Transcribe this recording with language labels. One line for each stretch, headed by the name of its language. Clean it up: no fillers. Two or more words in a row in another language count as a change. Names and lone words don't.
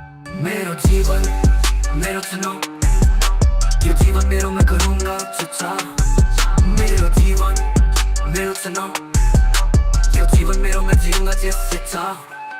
Nepali: मेरो जीवन मेरो चुनाव, यो जीवन मेरो
Hindi: मैं करूँगा चुनाव।
Nepali: मेरो जीवन मेरो चुनाव, यो जीवन मेरो
Hindi: मैं जीऊँगा जिससे चाह।